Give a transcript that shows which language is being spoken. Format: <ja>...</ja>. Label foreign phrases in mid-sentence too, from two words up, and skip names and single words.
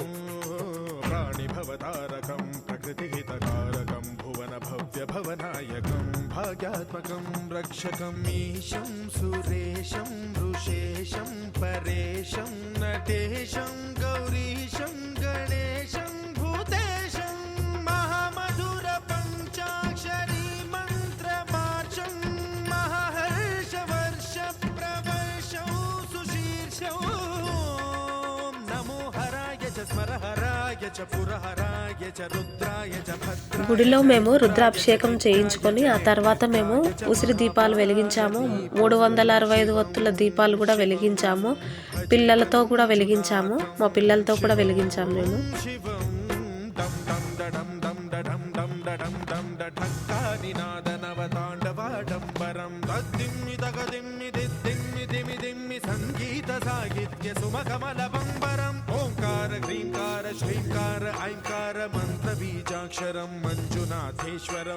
<sa>प्राणिभवतारकं प्रकृतिहितकारकं भुवनभव्यभवनायकं भाग्यात्मकं रक्षकम् ईशं सुरेशं ऋषेशं परेशं नटेशं गौरीशं गणेशं भूतेशं महामधुर पञ्चाक्षरी मन्त्रमार्चं महाहर्षवर्ष प्रवर्षं सुशीर्षं नमो हराय च स्मरहराय च पुरहराय च रुद्राय च भद्राय.</sa> <te>గుడిలో మేము రుద్రాభిషేకం చేయించుకొని ఆ తర్వాత మేము ఉసిరి దీపాలు వెలిగించాము. 365 ఒత్తుల దీపాలు కూడా వెలిగించాము. పిల్లలతో కూడా వెలిగించాము. మా పిల్లలతో కూడా వెలిగించాము మేము.</te> <sa>సంగీత సాహిత్య సుమకమల బంబరం ఓంకార హ్రీంకార శ్రీంకార ఐంకార మంత్ర బీజాక్షరం మంజునాథేశ్వరం</sa>